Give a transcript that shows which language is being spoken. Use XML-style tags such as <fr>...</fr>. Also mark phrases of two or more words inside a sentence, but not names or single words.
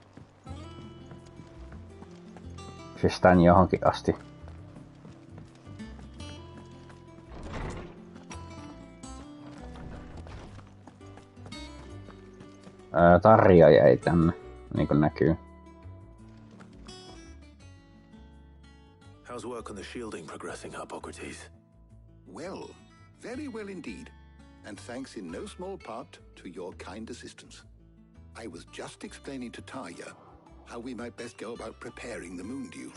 <fi>Siis tän johonkin asti. Tarja jäi tänne, niinku näkyy.</fi> <en>How's work on the shielding progressing, Harpocrates? Well, very well indeed. And thanks in no small part to your kind assistance. I was just explaining to Tarja how we might best go about preparing the moon dew.</en>